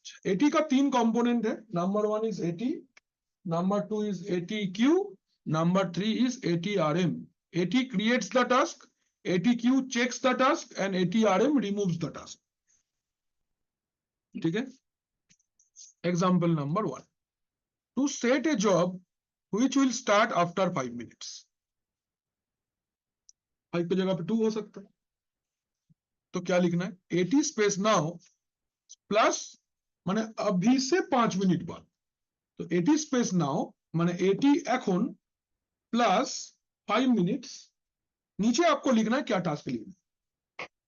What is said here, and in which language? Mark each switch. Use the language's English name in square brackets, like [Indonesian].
[Hindi] AT का 3 component है [English] number 1 is AT number 2 is ATQ number 3 is ATRM AT creates the task ATQ checks the task and ATRM removes the task [Hindi] ठीक है [English] Example number 1 to set a job which will start after 5 minutes. [Hindi] 5 की जगह पे 2 हो सकता है, तो क्या लिखना है? 80 स्पेस नाउ प्लस माने अभी से 5 मिनट बाद, तो 80 स्पेस नाउ माने 80 এখন प्लस 5 मिनट्स, नीचे आपको लिखना है क्या टास्क लिखना है।